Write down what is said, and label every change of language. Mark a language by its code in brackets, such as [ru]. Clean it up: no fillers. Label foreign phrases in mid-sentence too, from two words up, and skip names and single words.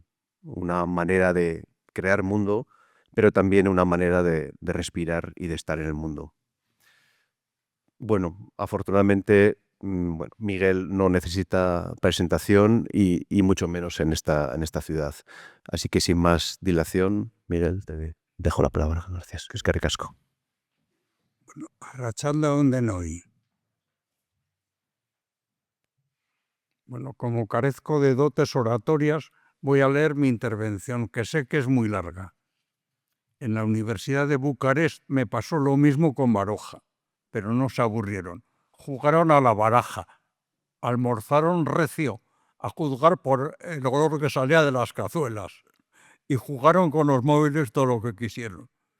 [es] Una manera de crear mundo, pero también una manera de respirar y de estar en el mundo. Bueno, afortunadamente, Miguel no necesita presentación y mucho menos en esta ciudad. Así que sin más dilación, Miguel, te dejo la palabra. Gracias. [eu] Eskerrik asko. Bueno, arratsaldeon denoi. Bueno, [es] como carezco de dotes oratorias, voy a leer mi intervención, que sé que es muy larga. En la Universidad de Bucarest me pasó lo mismo con Baroja, pero no se aburrieron. Jugaron a la baraja, almorzaron recio, a juzgar por el olor que salía de las cazuelas, y jugaron con los móviles todo lo que quisieron.